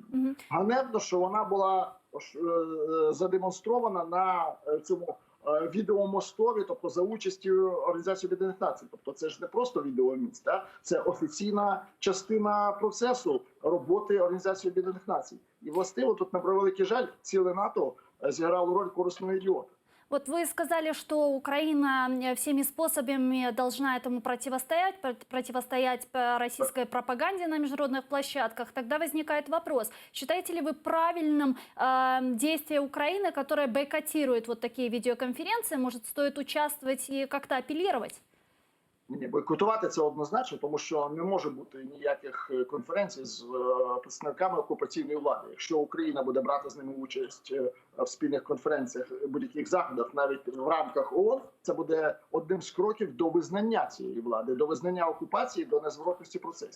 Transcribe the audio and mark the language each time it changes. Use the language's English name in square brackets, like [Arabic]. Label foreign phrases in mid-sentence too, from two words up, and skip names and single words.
[Ukrainian] Ганебно, що вона була задемонстрована на цьому відеомостові, тобто за участю Організації Об'єднаних Націй. Тобто це ж не просто відеоміст, це офіційна частина процесу роботи Організації Об'єднаних Націй. І властиво тут, на превеликий жаль, ціле НАТО зіграло роль корисного ідіота. [Russian] Вот вы сказали, что Украина всеми способами должна этому противостоять российской пропаганде на международных площадках. Тогда возникает вопрос, считаете ли вы правильным действие Украины, которая бойкотирует вот такие видеоконференции? Может, стоит участвовать и как-то апеллировать? [Ukrainian] Ні, бойкотувати це однозначно, тому що не може бути ніяких конференцій з представниками окупаційної влади. Якщо Україна буде брати з ними участь в спільних конференціях, будь-яких заходах, навіть в рамках ООН, це буде одним з кроків до визнання цієї влади, до визнання окупації, до незворотності процесів.